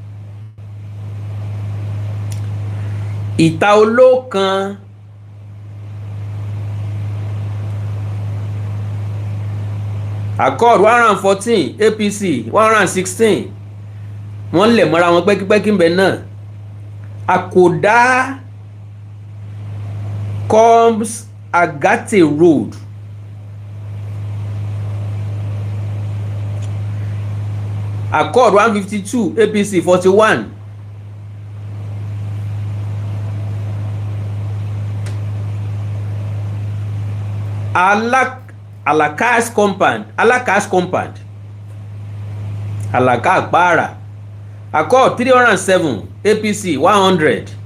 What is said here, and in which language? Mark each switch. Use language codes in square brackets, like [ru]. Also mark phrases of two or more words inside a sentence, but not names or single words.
[yo] Ìta Olókan, Accord 114, APC 116. Wọ́n lè mọ́ra wọn pẹ́kípẹ́kí ń bẹ náà. [en] Akoda comes Agate Road, Accord 152, APC 41. Alakas Compound, Alakas Compound, Alaka Akpara, Accord 307, APC 100.